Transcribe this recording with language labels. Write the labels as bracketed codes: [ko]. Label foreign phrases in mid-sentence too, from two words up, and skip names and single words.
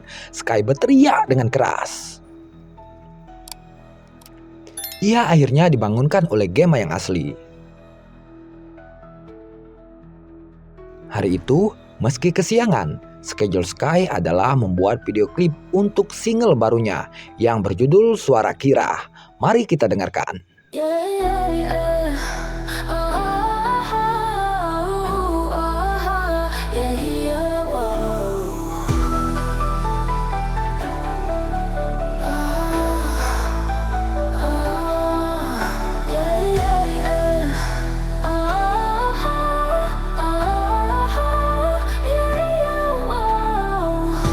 [id] Sky berteriak dengan keras. Ia akhirnya dibangunkan oleh Gemma yang asli. Hari itu, meski kesiangan, schedule Sky adalah membuat video klip untuk single barunya yang berjudul Suara Kira. Mari kita dengarkan. Yeah, yeah, yeah. Oh, oh, oh, oh, yeah, yeah, whoa. Oh, yeah, yeah, yeah. Oh, yeah, yeah, whoa.